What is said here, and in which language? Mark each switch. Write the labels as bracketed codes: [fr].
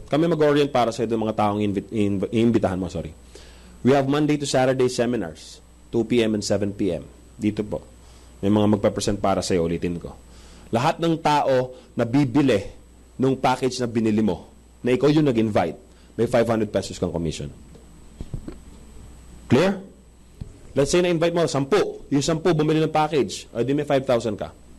[tl] Kami mag-orient para sa'yo ng mga taong iimbitahan mo. [en] Sorry. We have Monday to Saturday seminars, 2 p.m. and 7 p.m. [tl] Dito po. May mga magpapresent para sa'yo, ulitin ko. Lahat ng tao na bibili nung package na binili mo, na ikaw yung nag-invite, may 500 pesos kang commission. Clear? Let's say na-invite mo, 10. Yung 10 bumili ng package, o di may 5,000 ka.